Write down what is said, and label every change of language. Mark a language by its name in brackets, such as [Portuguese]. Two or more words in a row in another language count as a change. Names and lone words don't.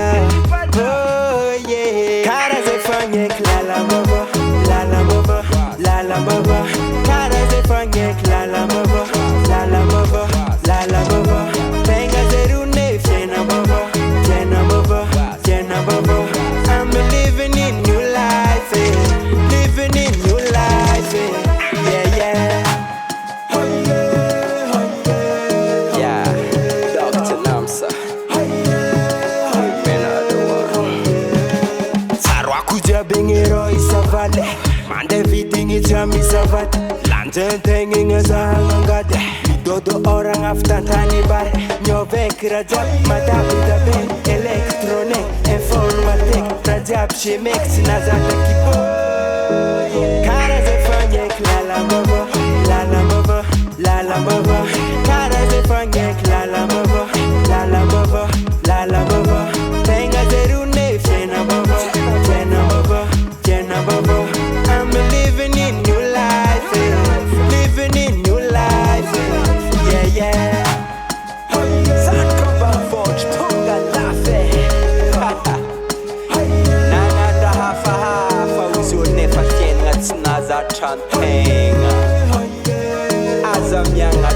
[English] Oh yeah. [Malagasy] Karaha zay fagneky lalambava, lalambava, lalambava. Karaha zay fagneky lalambava, lalambava, lalambava. Tegna zay rone fiainambava, fiainambava, fiainambava. [English] I'm living in new life, living in new life, yeah yeah. Yeah, Dr. Namsa. [Malagasy] Sarwako jiaby gny ero isavaly. Mandeha vidigny tsy amisavaty. Lanjaintegna igny azahagna angady. Midodo ôragna avy tantany bary. Miôveky raha jiaby matavitabe. [French] Elektrônique, informatique. [Malagasy] Raha jiaby chimique tsy nazaka kipo. Karaha zay fagneky lalambava, lalambava, lalambava. Karaha zay fagneky lalambava, lalambava, lalambava. Tegna zay rone fiainambava, fiainambava, fiainambava. [English] I'm living in new life, living in new life, yeah yeah. [Malagasy] Zanak'Ambanivôhotro tonga lafy. Nagnatra hafahafa izy olo nefa fiainagna tsy nazatra antegna. Aza miagna